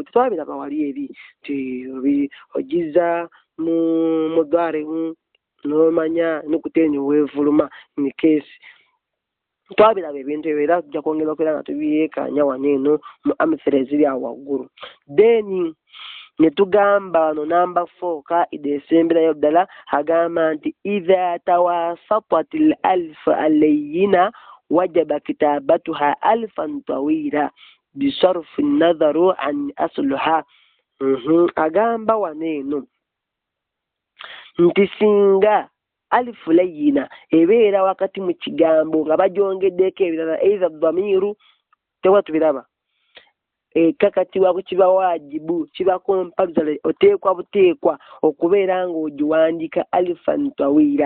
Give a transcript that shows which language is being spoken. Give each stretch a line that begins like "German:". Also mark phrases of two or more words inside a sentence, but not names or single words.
Ganda: Twabiraba wali eri nti ogiza mu dware n'omanya ennukuta eno weevuluma
English: in case.
Ganda: Twabiraba ebintu ebyo era tujja kwongera okubeera nga tubiyeekaanya wano eno mu amithera eziri awo waggulu. Then ne tugamba wano namba 4 kaida esemberayo ddala agamba nti
Arabic: إذا توسطت الألف اللينة وجب كتابتها ألفا طويلة بصرف النظر عن أصلها.
Ganda: Agamba wano eno nti singa alifu layina ebeera wakati mu kigambo nga bagyongeddeeko ebirala either dhamiru tewa tubiraba kakatiwa ku kiba wajibu kiba compulsory oteekwa buteekwa okubeera ng'ogiwandiika
Arabic: ألفا طويلة.